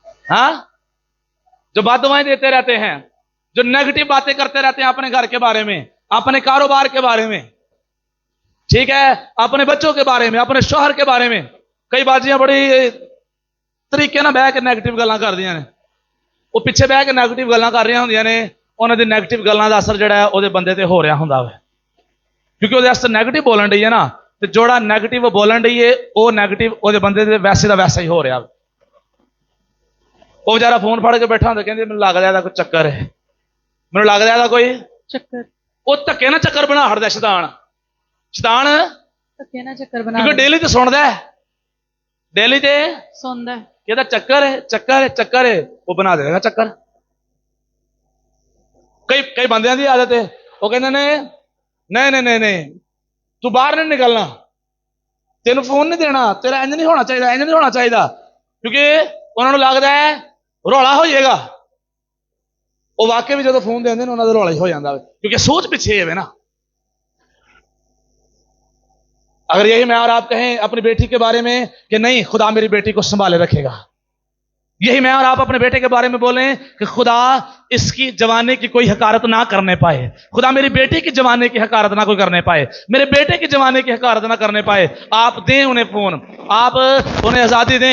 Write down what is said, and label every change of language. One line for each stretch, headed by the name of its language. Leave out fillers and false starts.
Hindi: हाँ, जो बददुआएं देते रहते हैं, जो नेगेटिव बातें करते रहते हैं अपने घर के बारे में, अपने कारोबार के बारे में, ठीक है, अपने बच्चों के बारे में, अपने शौहर के बारे में,
Punjabi: कई बाजियां बड़ी तरीके ना बह के नेगेटिव गल्लां कर दियां ने। ਉਹ ਪਿੱਛੇ ਬਹਿ ਕੇ ਨੈਗੇਟਿਵ ਗੱਲਾਂ ਕਰ ਰਹੀਆਂ ਹੁੰਦੀਆਂ ਨੇ, ਉਹਨਾਂ ਦੀ ਨੈਗੇਟਿਵ ਗੱਲਾਂ ਦਾ ਅਸਰ ਜਿਹੜਾ ਹੈ ਉਹਦੇ ਬੰਦੇ ਤੇ ਹੋ ਰਿਹਾ ਹੁੰਦਾ ਵਾ, ਕਿਉਂਕਿ ਉਹਦੇ ਵਾਸਤੇ ਨੈਗੇਟਿਵ ਬੋਲਣ ਡਈ ਹੈ ਨਾ, ਤੇ ਜਿਹੜਾ ਨੈਗੇਟਿਵ ਬੋਲਣ ਡਈ ਹੈ ਉਹ ਨੈਗੇਟਿਵ ਉਹਦੇ ਬੰਦੇ ਦੇ ਵੈਸੇ ਦਾ ਵੈਸਾ ਹੀ ਹੋ ਰਿਹਾ। ਉਹ ਵਿਚਾਰਾ ਫੋਨ ਫੜ ਕੇ ਬੈਠਾ ਹੁੰਦਾ, ਕਹਿੰਦੇ ਮੈਨੂੰ ਲੱਗਦਾ ਇਹਦਾ ਕੋਈ ਚੱਕਰ ਹੈ, ਮੈਨੂੰ ਲੱਗਦਾ ਇਹਦਾ ਕੋਈ ਚੱਕਰ। ਉਹ ਧੱਕੇ ਨਾਲ ਚੱਕਰ ਬਣਾ ਹਟਦਾ ਸ਼ੈਤਾਨ ਧੱਕੇ ਨਾਲ ਚੱਕਰ ਬਣਾ, ਕਿਉਂਕਿ ਡੇਲੀ ਤੇ ਸੁਣਦਾ ਹੈ, ਡੇਲੀ ਤੇ ਸੁਣਦਾ ਹੈ ਕਿ ਇਹਦਾ ਚੱਕਰ ਹੈ, ਚੱਕਰ ਹੈ, ਚੱਕਰ ਹੈ, ਉਹ ਬਣਾ ਦੇਗਾ ਚੱਕਰ। ਕਈ ਬੰਦਿਆਂ ਦੀ ਆਦਤ ਹੈ, ਉਹ ਕਹਿੰਦੇ ਨੇ ਨਹੀਂ ਨਹੀਂ ਨਹੀਂ ਨਹੀਂ ਤੂੰ ਬਾਹਰ ਨਹੀਂ ਨਿਕਲਣਾ, ਤੈਨੂੰ ਫੋਨ ਨਹੀਂ ਦੇਣਾ, ਤੇਰਾ ਇੰਜ ਨਹੀਂ ਹੋਣਾ ਚਾਹੀਦਾ, ਇੰਜ ਨਹੀਂ ਹੋਣਾ ਚਾਹੀਦਾ, ਕਿਉਂਕਿ ਉਹਨਾਂ ਨੂੰ ਲੱਗਦਾ ਹੈ ਰੌਲਾ ਹੋ ਜਾਏਗਾ। ਉਹ ਵਾਕਈ ਵੀ ਜਦੋਂ ਫੋਨ ਦਿੰਦੇ ਨੇ ਉਹਨਾਂ ਦਾ ਰੌਲਾ ਹੀ ਹੋ ਜਾਂਦਾ,
Hindi: क्योंकि सोच पीछे है ना। अगर यही मैं और आप कहें अपनी बेटी के बारे में कि नहीं खुदा मेरी बेटी को संभाले रखेगा, यही मैं और आप अपने बेटे के बारे में बोलें कि खुदा इसकी जवानी की कोई हकारत ना करने पाए, खुदा मेरी बेटी की जवानी की हकारत ना कोई करने पाए, मेरे बेटे की जवानी की हकारत ना करने पाए, आप दें उन्हें फोन, आप उन्हें आजादी दें।